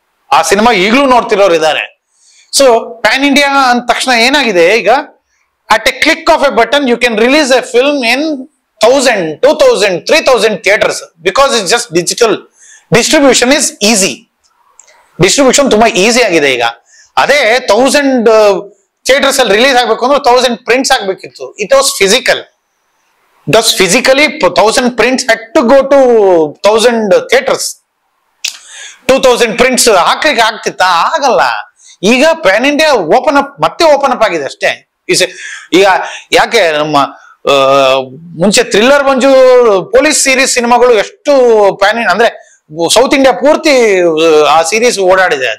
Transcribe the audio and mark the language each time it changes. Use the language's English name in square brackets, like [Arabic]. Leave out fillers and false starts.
[Kannada] ಆ ಸಿನಿಮಾ ಈಗಲೂ ನೋಡ್ತಿರೋರು ಇದ್ದಾರೆ. ಸೊ ಪ್ಯಾನ್ ಇಂಡಿಯಾ ಅಂದ ತಕ್ಷಣ ಏನಾಗಿದೆ, ಈಗ [English] At a click of a button you can release a film in 1000, 2000, 3000 theatres because it's just digital. Distribution is easy. [Kannada] Distribution ತುಂಬಾ easy ಆಗಿದೆ ಈಗ. ಅದೇ 1000 ಥಿಯೇಟರ್ಸ್ ಅಲ್ಲಿ ರಿಲೀಸ್ ಆಗ್ಬೇಕು ಅಂದ್ರೆ 1000 prints ಆಗ್ಬೇಕಿತ್ತು. [English] It was physical. Thus physically 1000 prints had to go to 1000 theaters. [Kannada] 2000 prints ಹಾಕ್ಲಿಕ್ಕೆ ಆಗ್ತಿತ್ತಾ? ಆಗಲ್ಲ. ಈಗ ಪ್ಯಾನ್ ಇಂಡಿಯಾ ಮತ್ತೆ ಓಪನ್ ಅಪ್ ಆಗಿದೆ ಅಷ್ಟೇ. ಈಗ ಯಾಕೆ ನಮ್ಮ ಮುಂಚೆ ಥ್ರಿಲ್ಲರ್ ಮಂಜು ಪೊಲೀಸ್ ಸೀರೀಸ್ ಸಿನಿಮಾಗಳು ಎಷ್ಟು ಅಂದ್ರೆ ಸೌತ್ ಇಂಡಿಯಾ ಪೂರ್ತಿ ಆ ಸೀರೀಸ್ ಓಡಾಡಿದೆ.